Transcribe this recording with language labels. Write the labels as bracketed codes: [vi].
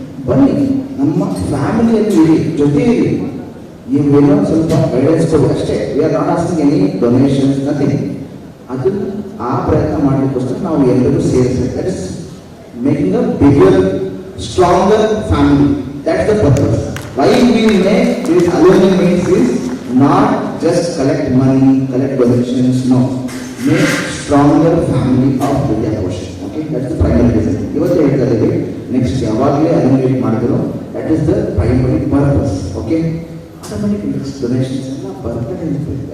[kn] ಬನ್ನಿ, ನಮ್ಮ ಫ್ಯಾಮಿಲಿಯಲ್ಲಿ ಇರಿ, ಜೊತೆಯಲ್ಲಿ ನೀವೇನೋ ಸ್ವಲ್ಪ ಗೈಡೆನ್ಸ್ ಕೊಡಿ ಅಷ್ಟೇ. [en] We are not asking any donations, nothing. [kn] ಅದು ಆ ಪ್ರಯತ್ನ ಮಾಡಲಿಕ್ಕೋಸ್ಕರ ನಾವು ಎಲ್ಲರೂ ಸೇರಿಸಬೇಕು. [en] That is making a bigger stronger family. That's the purpose. Why we make this alumni meets is not just collect money, collect donations, no. Make stronger family of Vidyapóಷಣ್. Okay, that's the primary reason. [kn] ಇವತ್ತು ಹೇಳ್ತಾ ಇದ್ದೀವಿ, next ಯಾವಾಗಲೇ alumni ಮಾಡಿದ್ರು, [en] that is the primary purpose. [kn] Okay, [en] automatic donations [kn] ಎಲ್ಲ ಬರ್ತಾನೆ ಇರ್ತದೆ.